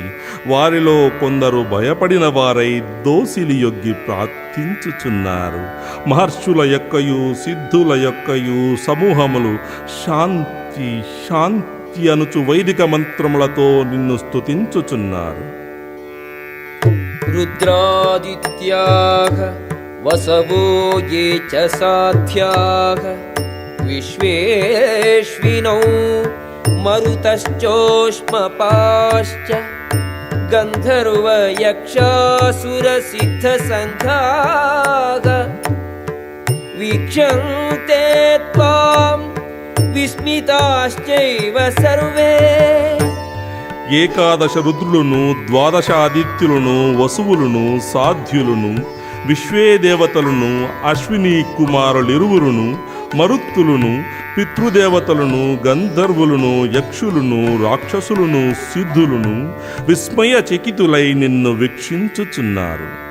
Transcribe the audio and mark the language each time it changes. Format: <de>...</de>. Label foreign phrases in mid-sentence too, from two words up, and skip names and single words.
<te>వారిలో కొందరు భయపడిన వారై దోసిలి యొగ్గి ప్రార్థించుచున్నారు. మహర్షుల యొక్కయు సిద్ధుల యొక్కయు సమూహములు శాంతి శాంతి అనుచు వైదిక మంత్రములతో నిన్ను స్తుతించుచున్నారు.</te> <sa>रुद्रादित्याः वसवो ये च साध्याः विश्वेश्विनौ मरुतश्चोष्मपाश्च गन्धर्वयक्षासुरसिद्धसङ्घाः वीक्षन्ते त्वां विस्मिताश्चैव सर्वे.</sa> <te>ఏకాదశ రుద్రులను, ద్వాదశ ఆదిత్యులను, వసువులను, సాధ్యులను, విశ్వేదేవతలను, అశ్విని కుమారులిరువురును, మరుత్తులను, పితృదేవతలను, గంధర్వులను, యక్షులను, రాక్షసులను, సిద్ధులను విస్మయ చకితులై నిన్ను వీక్షించుచున్నారు.</te>